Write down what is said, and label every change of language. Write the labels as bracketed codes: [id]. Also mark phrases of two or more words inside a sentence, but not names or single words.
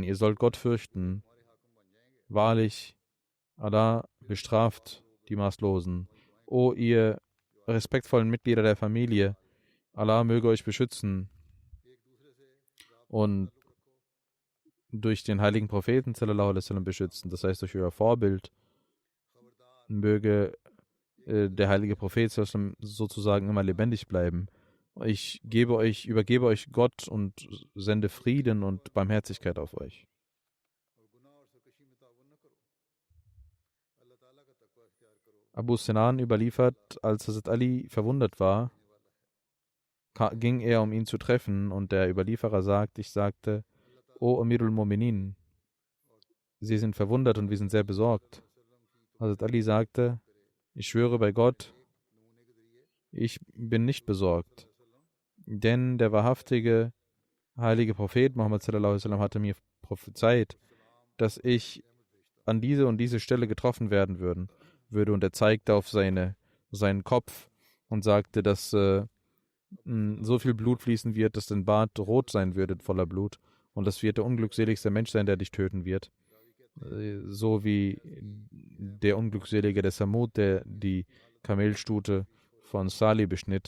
[de] Ihr sollt Gott fürchten. Wahrlich, Allah bestraft die Maßlosen. O ihr respektvollen Mitglieder der Familie, Allah möge euch beschützen und durch den heiligen Propheten [ar] صلى الله عليه وسلم [de] beschützen, das heißt durch euer Vorbild. Möge der heilige Prophet [ar] صلى الله عليه وسلم [de] sozusagen immer lebendig bleiben. Ich übergebe euch Gott und sende Frieden und Barmherzigkeit auf euch. Abu Sinan überliefert, als Hazrat Ali verwundet war, ging er, um ihn zu treffen, und der Überlieferer sagt, ich sagte, O [ar] أمير المؤمنين, [de] Sie sind verwundert und wir sind sehr besorgt. Hazrat Ali sagte, ich schwöre bei Gott, ich bin nicht besorgt, denn der wahrhaftige heilige Prophet Muhammad [ar] صلى الله عليه وسلم [de] hatte mir prophezeit, dass ich an diese und diese Stelle getroffen werden würde, und er zeigte auf seinen Kopf und sagte, dass so viel Blut fließen wird, dass dein Bart rot sein würde voller Blut. Und das wird der unglückseligste Mensch sein, der dich töten wird. So wie der Unglückselige der Samud, der die Kamelstute von Salih beschnitt.